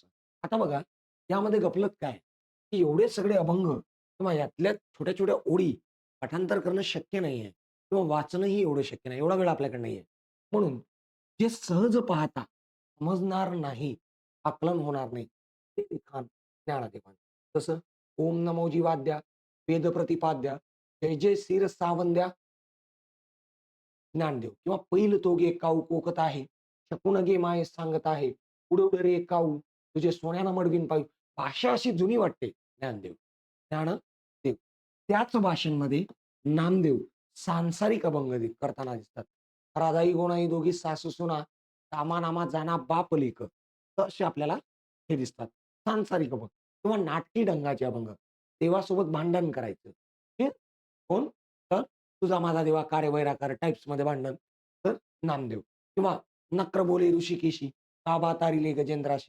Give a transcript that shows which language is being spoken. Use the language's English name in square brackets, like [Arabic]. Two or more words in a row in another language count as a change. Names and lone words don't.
[Marathi] आता बघा यामध्ये गफलत काय आहे, की एवढे सगळे अभंग किंवा यातल्या छोट्या-छोट्या ओळी पाठांतर करणं शक्य नाहीये किंवा वाचणंही एवढं शक्य नाही. एवढा वेळ आपल्याकडे नाहीये. म्हणून जे सहज पाहता समजणार नाही, आकलन होणार नाही, ते लिखाण ज्ञानदेवांचं. जसं ओम नमो जीवाद्या, वेद प्रतिपाद्या, जय जय सिर सावंद्या, ज्ञानदेव किंवा "पैल तो गे काऊ कोकत आहे, शकून गे माये सांगत आहे, उडव रे काऊ, तुझे सोन्यानं मडवीन पायू." भाषा अशी जुनी वाटते ज्ञानदेव. ज्ञानदेव. त्याच भाषेमध्ये नामदेव सांसारिक अभंग करताना दिसतात. "राधाई गोणाई दोघी सासू-सुना, रामा-नामा जाना बाप लेक." तर असे आपल्याला हे दिसतात. सांसारिक अभंग किंवा नाटकी ढंगाचे अभंग. देवासोबत भांडण करायचं. हे कोण? तर तुझा माझा देवा का रे वैराकार टाइप्समध्ये भांडण, तर नामदेव किंवा नक्र बोले ऋषिकेशी, ताबा तारिले गजेंद्राशी.